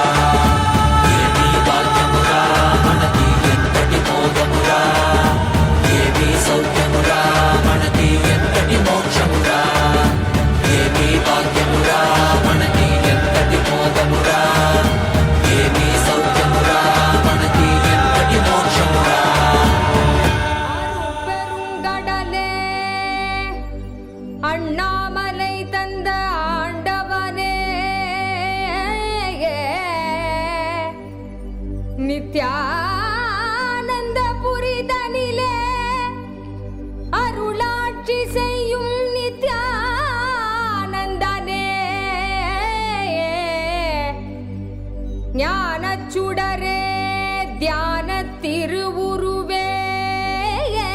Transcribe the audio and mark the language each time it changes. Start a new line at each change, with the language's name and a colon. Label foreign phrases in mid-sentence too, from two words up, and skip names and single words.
Telugu: ఏమీ భాగ్యమురా మనకి ఎంతటి మోదమురా, ఏమీ సౌఖ్యమురా మనకి ఎంతటి మోక్షమురా. ఏమీ భాగ్యమురా మనకి ఎంతటి మోదమురా, ఏమీ సౌఖ్యమురా మనకి ఎంతటి మోక్షమురా.
Tamil: பெருங்கடலே அண்ணாமலை தந்த ஆண்டவனே, நித்யானந்த புரிதனிலே அருளாட்சி செய்யும் நித்யானந்தனே, ஞானச்சுடரே தியான திருவுருவே,